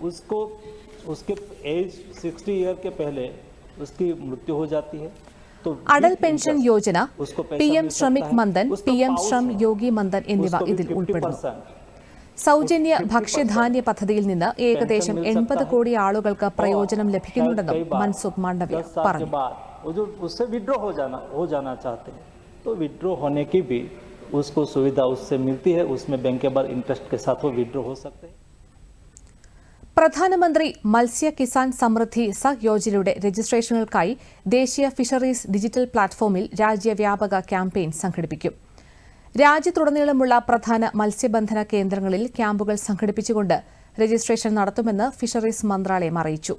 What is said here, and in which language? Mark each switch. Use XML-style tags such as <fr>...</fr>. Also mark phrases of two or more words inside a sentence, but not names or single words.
<ml>അടൽ പെൻഷൻ യോജന, PM ശ്രമിക് മന്ദൻ, PM ശ്രം യോഗി മന്ദൻ എന്നിവ ഇതിൽ ഉൾപ്പെടുന്നു. സൗജന്യ ഭക്ഷ്യധാന്യ പദ്ധതിയിൽ നിന്ന് ഏകദേശം 80 കോടി ആളുകൾക്ക് പ്രയോജനം ലഭിക്കുന്നുണ്ടെന്നും മൻസുഖ് മാണ്ഡവ്യ പറഞ്ഞു.</ml> <hi>जो उससे विड्रॉ हो जाना चाहते हैं तो विड्रॉ होने की भी उसको सुविधा उससे मिलती है. उसमें बैंक के बाद इंटरेस्ट के साथ वो विड्रॉ हो सकते हैं.</hi> <ml>പ്രധാനമന്ത്രി മത്സ്യ കിസാൻ സമൃദ്ധി സഹ് യോജനയുടെ രജിസ്ട്രേഷനുകൾക്കായി ദേശീയ ഫിഷറീസ് ഡിജിറ്റൽ പ്ലാറ്റ്ഫോമിൽ രാജ്യവ്യാപക ക്യാമ്പയിൻ സംഘടിപ്പിക്കും. രാജ്യത്തുടനീളമുള്ള പ്രധാന മത്സ്യബന്ധന കേന്ദ്രങ്ങളിൽ ക്യാമ്പുകൾ സംഘടിപ്പിച്ചുകൊണ്ട് രജിസ്ട്രേഷൻ നടത്തുമെന്ന് ഫിഷറീസ് മന്ത്രാലയം അറിയിച്ചു.</ml>